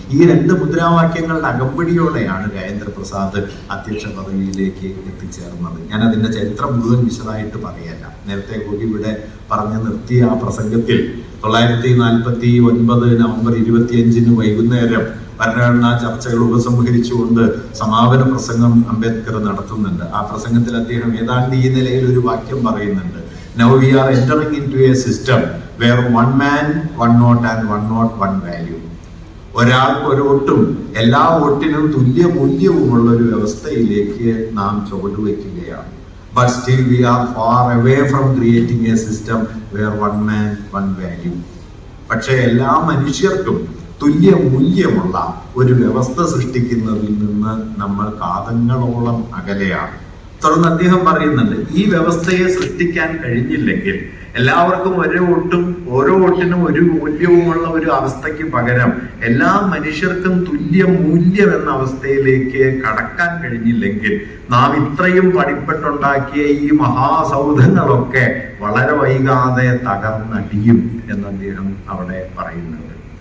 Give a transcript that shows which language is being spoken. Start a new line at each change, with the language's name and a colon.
Malayalam: ഈ രണ്ട് മുദ്രാവാക്യങ്ങളുടെ അകമ്പടിയോടെയാണ് രാജേന്ദ്ര പ്രസാദ് അധ്യക്ഷ പദവിയിലേക്ക് എത്തിച്ചേർന്നത്. ഞാൻ അതിന്റെ ചരിത്രം മുഴുവൻ വിശദമായിട്ട് പറയല്ല. നേരത്തെ കൂടി ഇവിടെ പറഞ്ഞു നിർത്തിയ ആ പ്രസംഗത്തിൽ 1949 നവംബർ 25 വൈകുന്നേരം ഭരണഘടനാ ചർച്ചകൾ ഉപസംഹരിച്ചുകൊണ്ട് സമാപന പ്രസംഗം അംബേദ്കർ നടത്തുന്നുണ്ട്. ആ പ്രസംഗത്തിൽ അദ്ദേഹം ഏതാണ്ട് ഈ നിലയിൽ ഒരു വാക്യം പറയുന്നുണ്ട്:
English: Now we are entering into a system where one man, one vote and one vote, one value.
Malayalam: ഒരാൾക്ക് ഒരു വോട്ടും എല്ലാ വോട്ടിനും തുല്യ മൂല്യവുമുള്ള ഒരു വ്യവസ്ഥയിലേക്ക് നാം ചുവടുവെക്കുകയാണ്.
English: But still we are far away from creating a system where one man, one value.
Malayalam: പക്ഷെ എല്ലാ മനുഷ്യർക്കും തുല്യ മൂല്യമുള്ള ഒരു വ്യവസ്ഥ സൃഷ്ടിക്കുന്നതിൽ നിന്ന് നമ്മൾ കാതങ്ങളോളം അകലെയാണ്. തുടർന്ന് അദ്ദേഹം പറയുന്നുണ്ട്, ഈ വ്യവസ്ഥയെ സൃഷ്ടിക്കാൻ കഴിഞ്ഞില്ലെങ്കിൽ എല്ലാവർക്കും ഓരോ വോട്ടിനും ഒരു മൂല്യവുമുള്ള ഒരു അവസ്ഥയ്ക്ക് പകരം എല്ലാ മനുഷ്യർക്കും തുല്യ മൂല്യം എന്ന അവസ്ഥയിലേക്ക് കടക്കാൻ കഴിഞ്ഞില്ലെങ്കിൽ നാം ഇത്രയും പണിപ്പെട്ടുണ്ടാക്കിയ ഈ മഹാസൗധങ്ങളൊക്കെ വളരെ വൈകാതെ തകർന്നടിയും എന്ന് അദ്ദേഹം അവിടെ പറയുന്നുണ്ട്.